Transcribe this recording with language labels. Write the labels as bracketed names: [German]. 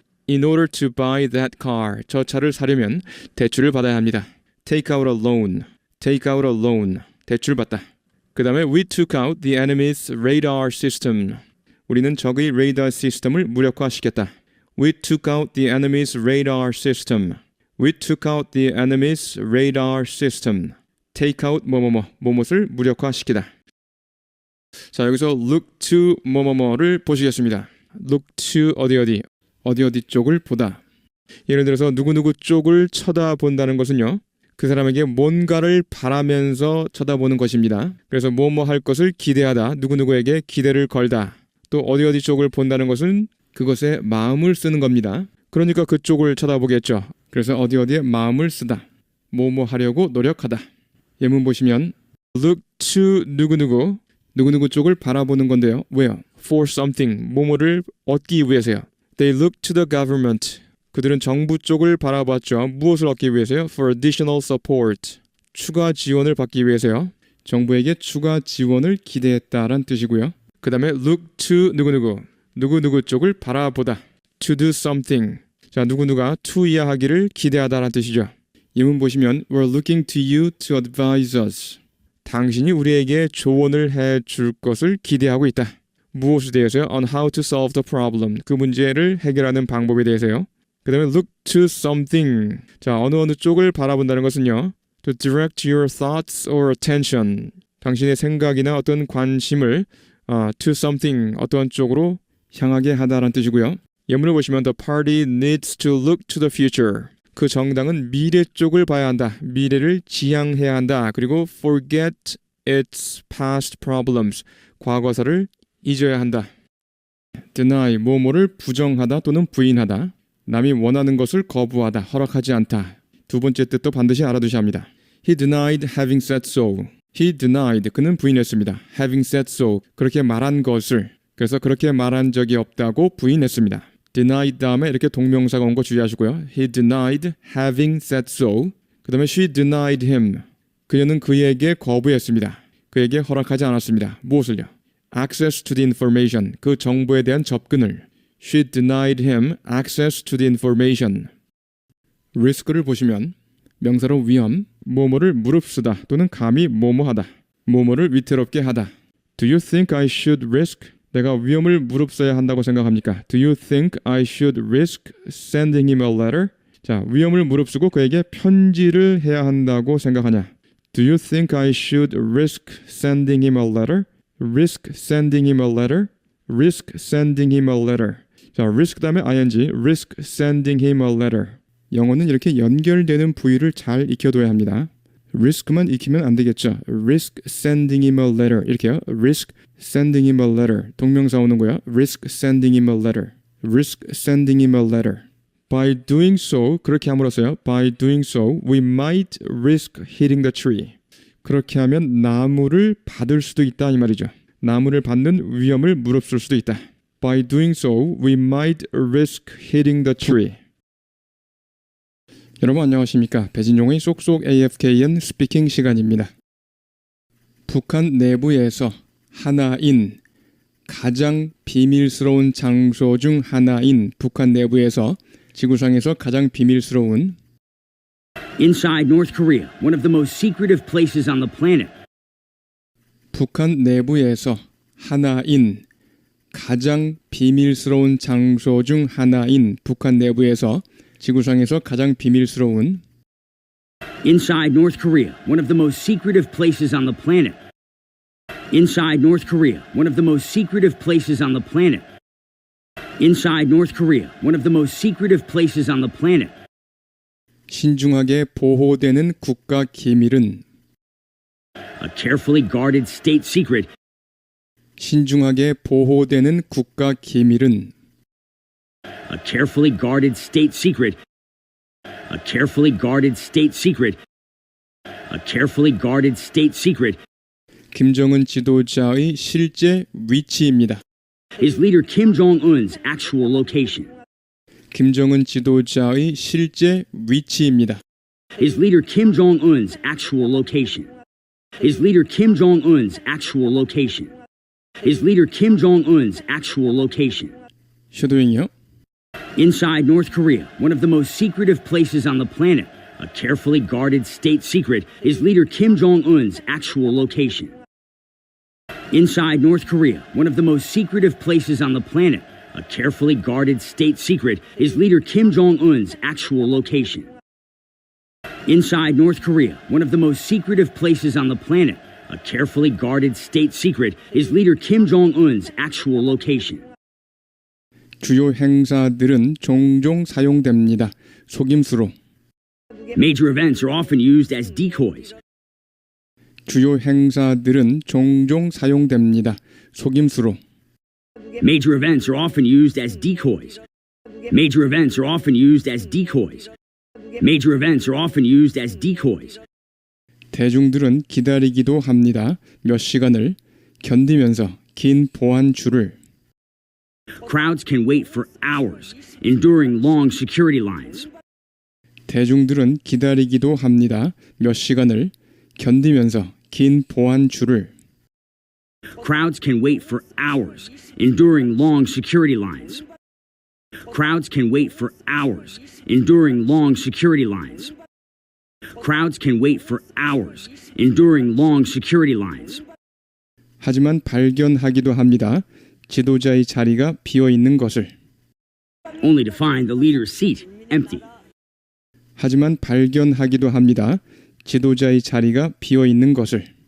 [English] In order to buy that car, [Korean] 저 차를 사려면 대출을 받아야 합니다. [English] Take out a loan, take out a loan, [Korean] 대출 받다. 그 다음에 [English] we took out the enemy's radar system. [Korean] 우리는 적의 레이더 시스템을 무력화시켰다. [English] We took out the enemy's radar system. We took out the enemy's radar system. Take out [Korean] 뭐뭇을 무력화시키다. 자, 여기서 look to 뭐뭐뭐를 보시겠습니다. look to 어디 쪽을 보다. 예를 들어서 누구누구 쪽을 쳐다본다는 것은요, 그 사람에게 뭔가를 바라면서 쳐다보는 것입니다. 그래서 뭐뭐 할 것을 기대하다, 누구누구에게 기대를 걸다, 또 어디 쪽을 본다는 것은 그것에 마음을 쓰는 겁니다. 그러니까 그쪽을 쳐다보겠죠. 그래서 어디에 마음을 쓰다. 뭐뭐 하려고 노력하다. 예문 보시면 look to 누구누구 쪽을 바라보는 건데요. 왜요? [English] For something, [Korean] 뭐뭐를 얻기 위해서요. [English] They look to the government. [Korean] 그들은 정부 쪽을 바라봤죠. 무엇을 얻기 위해서요? [English] For additional support. [Korean] 추가 지원을 받기 위해서요. 정부에게 추가 지원을 기대했다란 뜻이고요. 그 다음에 look to 누구누구 쪽을 바라보다. [English] To do something. [Korean] 자, 누구누가 to 이하하기를 기대하다라는 뜻이죠. 예문 보시면 [English] We're looking to you to advise us. [Korean] 당신이 우리에게 조언을 해줄 것을 기대하고 있다. 무엇에 대해서요? [English] On how to solve the problem. [Korean] 그 문제를 해결하는 방법에 대해서요. 그 다음에 [English] look to something. [Korean] 자, 어느 쪽을 바라본다는 것은요. [English] To direct your thoughts or attention. [Korean] 당신의 생각이나 어떤 관심을 [English] to something, [Korean] 어떤 쪽으로 향하게 하다라는 뜻이고요. 예문을 보시면 [English] The party needs to look to the future. [Korean] 그 정당은 미래 쪽을 봐야 한다. 미래를 지향해야 한다. 그리고 [English] forget its past problems. [Korean] 과거사를 잊어야 한다. deny, 뭐뭐를 부정하다 또는 부인하다. 남이 원하는 것을 거부하다, 허락하지 않다. 두 번째 뜻도 반드시 알아두셔야 합니다. [English] He denied having said so. He denied, [Korean] 그는 부인했습니다. [English] Having said so, [Korean] 그렇게 말한 것을. 그래서 그렇게 말한 적이 없다고 부인했습니다. denied 다음에 이렇게 동명사가 온 거 주의하시고요. [English] He denied having said so. [Korean] 그 다음에 [English] she denied him. [Korean] 그녀는 그에게 거부했습니다. 그에게 허락하지 않았습니다. 무엇을요? [English] Access to the information. [Korean] 그 정보에 대한 접근을. [English] She denied him access to the information. [Korean] risk를 보시면 명사로 위험, 뭐뭐를 무릅쓰다 또는 감히 뭐뭐하다, 뭐뭐를 위태롭게 하다. [English] Do you think I should risk? [Korean] 내가 위험을 무릅써야 한다고 생각합니까? [English] Do you think I should risk sending him a letter? [Korean] 자, 위험을 무릅쓰고 그에게 편지를 해야 한다고 생각하냐? [English] Do you think I should risk sending him a letter? Risk sending him a letter? Risk sending him a letter. 자, risk 다음에 ing, risk sending him a letter. [Korean] 영어는 이렇게 연결되는 부위를 잘 익혀둬야 합니다. risk만 익히면 안 되겠죠. [English] risk sending him a letter [Korean] 이렇게요. [English] risk sending him a letter. [Korean] 동명사 오는 거야. [English] risk sending him a letter. risk sending him a letter. By doing so, [Korean] 그렇게 함으로써요. [English] By doing so, we might risk hitting the tree. [Korean] 그렇게 하면 나무를 받을 수도 있다 이 말이죠. 나무를 받는 위험을 무릅쓸 수도 있다. [English] By doing so, we might risk hitting the tree. [Korean] 여러분 안녕하십니까? 배진용의 쏙쏙 AFKN 스피킹 시간입니다. 북한 내부에서 하나인 가장 비밀스러운 장소 중 하나인 북한 내부에서 지구상에서 가장 비밀스러운 [English] Inside North Korea, one of the most secretive places on the planet. [Korean] 북한 내부에서 하나인 가장 비밀스러운 장소 중 하나인 북한 내부에서 지구상에서 가장 비밀스러운 [English] Inside North Korea, one of the most secretive places on the planet. Inside North Korea, one of the most secretive places on the planet. Inside North Korea, one of the most secretive places on the planet. [Korean] 신중하게 보호되는 국가 기밀은 [English] A carefully guarded state secret. [Korean] 신중하게 보호되는 국가 기밀은 [English] A carefully guarded state secret. A carefully guarded state secret. A carefully guarded state secret. [Korean] 김정은 지도자의 실제 위치입니다. [English] Is leader Kim Jong-un's actual location. [Korean] 김정은 지도자의 실제 위치입니다. [English] Is leader Kim Jong-un's actual location. Is leader Kim Jong-un's actual location. Is leader Kim Jong-un's actual location. [Korean] 셔도잉이요. [English] Inside North Korea, one of the most secretive places on the planet, a carefully guarded state secret, is leader Kim Jong-un's actual location. Inside North Korea, one of the most secretive places on the planet, a carefully guarded state secret, is leader Kim Jong-un's actual location. Inside North Korea, one of the most secretive places on the planet, a carefully guarded state secret, is leader Kim Jong-un's actual location. [Korean] 주요 행사들은 종종 사용됩니다. 속임수로. [English] Major events are often used as decoys. [Korean] 주요 행사들은 종종 사용됩니다. 속임수로. [English] Major events are often used as decoys. Major events are often used as decoys. Major events are often used as decoys. [Korean] 대중들은 기다리기도 합니다. 몇 시간을 견디면서 긴 보안 줄을. [English] Crowds can wait for hours, enduring long security lines. 대중들은 기다리기도 합니다. 몇 시간을 견디면서 긴 보안 줄을. Crowds can wait for hours, enduring long security lines. Crowds can wait for hours, enduring long security lines. Crowds can wait for hours, enduring long security lines. [Korean] 하지만 발견하기도 합니다. 지도자의 자리가 비어 있는 것을. [English] Only to find the leader's seat empty. [Korean] 하지만 발견하기도 합니다. 지도자의 자리가 비어 있는 것을.